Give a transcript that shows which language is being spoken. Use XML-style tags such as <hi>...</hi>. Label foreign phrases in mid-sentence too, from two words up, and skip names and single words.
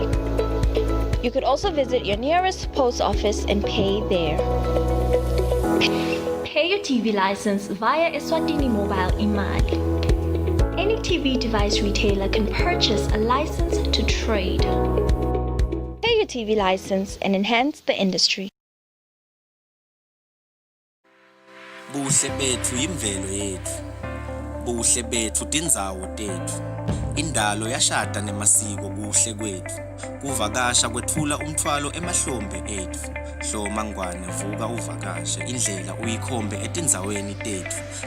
<en>You could also visit your nearest post office and pay there. Pay your TV license via Eswatini Mobile Imali. Any TV device retailer can purchase a license to trade. Pay your TV license and enhance the industry.</en> <ss>Buhle bethu imvelo yethu. Buhle bethu tindzawo tethu. Indalo yashada nemasiko kuhle kwethu. Kuvakasha kwethula umthwalo emahlombe ethu. Hloma ngwane vuka uvakashe indlela uyikhombe etindzaweni tethu.</ss>